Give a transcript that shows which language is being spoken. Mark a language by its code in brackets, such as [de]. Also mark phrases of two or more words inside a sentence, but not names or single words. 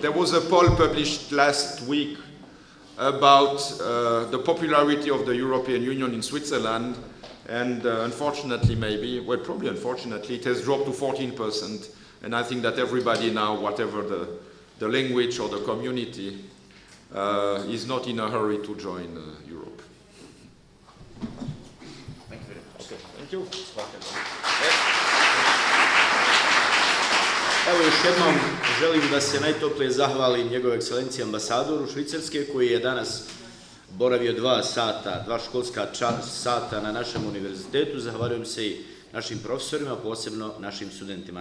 [en] There was a poll published last week about the popularity of the European Union in Switzerland, and unfortunately, probably unfortunately, it has dropped to 14%. And I think that everybody now, whatever the language or the community, is not in a hurry to join Europe. Thank you very much. Thank you. [sr] Evo još jednom želim da se najtoplije zahvalim njegove ekscelencije ambasadoru Švicarske, koji je danas boravio 2 školska sata na našem univerzitetu. Zahvaljujem se i našim profesorima, posebno našim studentima.